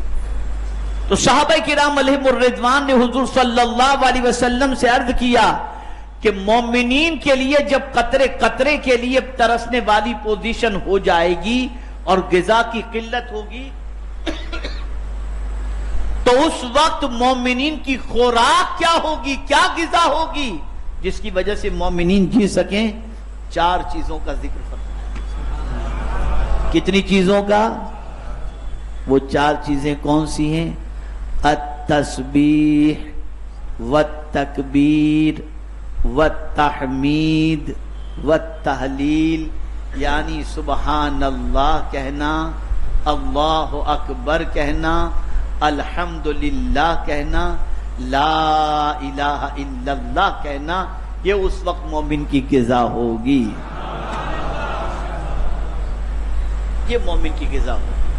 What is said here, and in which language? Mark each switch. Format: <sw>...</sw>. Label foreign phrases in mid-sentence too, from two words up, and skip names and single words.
<ur>تو صحابہ کرام</ur> <ar>علیہم الرضوان</ar> <ur>نے حضور</ur> <ar>صلی اللہ علیہ وسلم</ar> <ur>سے عرض کیا کہ مومنین کے لیے جب قطرے قطرے کے لیے ترسنے والی پوزیشن ہو جائے گی اور غذا کی قلت ہوگی تو اس وقت مومنین کی خوراک کیا ہوگی، کیا غذا ہوگی جس کی وجہ سے مومنین جی سکیں؟ 4 چیزوں کا ذکر فرمایا. کتنی چیزوں کا؟ وہ 4 چیزیں کون سی ہیں؟</ur> <ar>التسبیح والتکبیر والتحمید والتحلیل،</ar> <ur>یعنی</ur> <ar>سبحان اللہ</ar> <ur>کہنا،</ur> <ar>اللہ اکبر</ar> <ur>کہنا، الحمدللہ کہنا،</ur> <ar>لا الہ الا اللہ</ar> <ur>کہنا. یہ اس وقت مومن کی غذا ہوگی، یہ مومن کی غذا ہوگی.</ur>